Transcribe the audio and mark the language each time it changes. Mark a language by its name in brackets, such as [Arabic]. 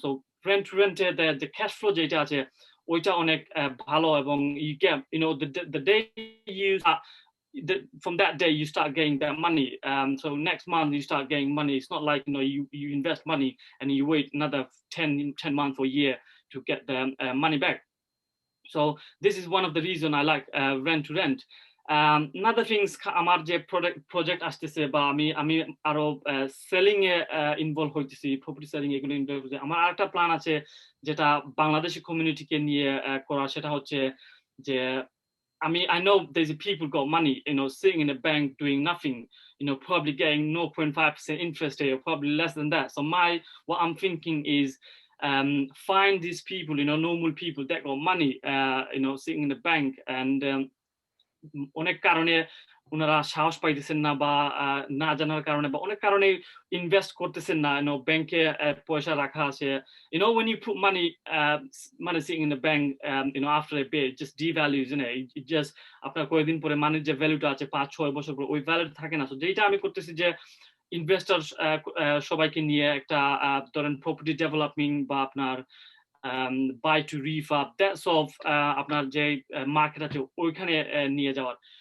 [English] So rent to rent, the cash flow [Bangla] যেটা আছে ওইটা অনেক ভালো এবং [English] you get, the day you start, from that day you start getting that money. So next month you start getting money. It's not like you invest money and you wait another 10 months or a year to get the money back. So this is one of the reason I like rent to rent. Another things [Bangla] আমার যে project আসতেছে বা আমি আরো selling এ involve হইতেছি, property selling এগুলো involve হইতেছি। আমার আরেকটা প্ল্যান আছে যেটা বাংলাদেশি কমিউনিটিকে নিয়ে করা, সেটা হচ্ছে যে [English] I know there's people got money, sitting in a bank doing nothing, probably getting 0.5% interest rate or probably less than that. So what I'm thinking is find these people, normal people that got money, sitting in the bank, and [Bangla] অনেক কারণে ওনারা সাহস পাইতেছেন না বা না জানার কারণে বা অনেক কারণে ইনভেস্ট করতেছেন না, ব্যাংকে পয়সা রাখা আছে, [English] when you put money sitting in the bank, after a bit it just devalues, isn't it? It just [Bangla] আপনার কয়েকদিন পরে মানির যে ভ্যালুটা আছে 5-6 বছর পর ওই ভ্যালু থাকে না। তো যেটা আমি করতেছি যে ইনভেস্টর সবাইকে নিয়ে একটা ধরেন প্রপার্টি ডেভেলপমেন্ট বা আপনার buy to refurb, that's of আপনার যে মার্কেট আছে ওইখানে নিয়ে যাওয়ার।